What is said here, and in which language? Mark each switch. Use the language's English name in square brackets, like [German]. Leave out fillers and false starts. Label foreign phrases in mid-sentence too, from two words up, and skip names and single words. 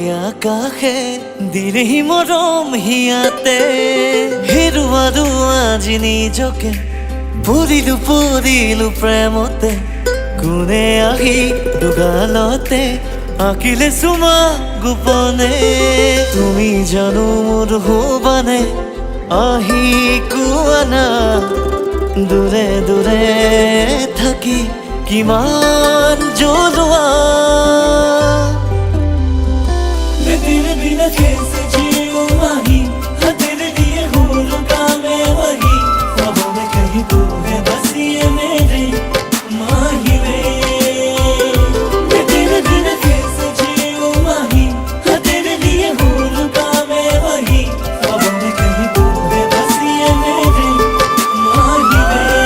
[Assamese] আকাশে দিলেহি মৰম হিয়াতে হেৰুৱাৰো আজি নিজকে পৰিলো প্ৰেমতে কোনে আহি দুগালতে আঁকিলে চুমা গোপনে তুমি জানো মোৰ হবানে আহি কোৱা না দূৰে দূৰে থাকি কিমান জ্বলোৱা [Hindi] দিনে দিনে कैसे जीऊं वही तेरे लिए हूँ रुका मैं वही ख्वाबों में कहीं तू है बस ये मेरे माही में दिने दिने कैसे जीऊं वही तेरे लिए हूँ रुका मैं वही ख्वाबों में कहीं तू है बस ये मेरे माही में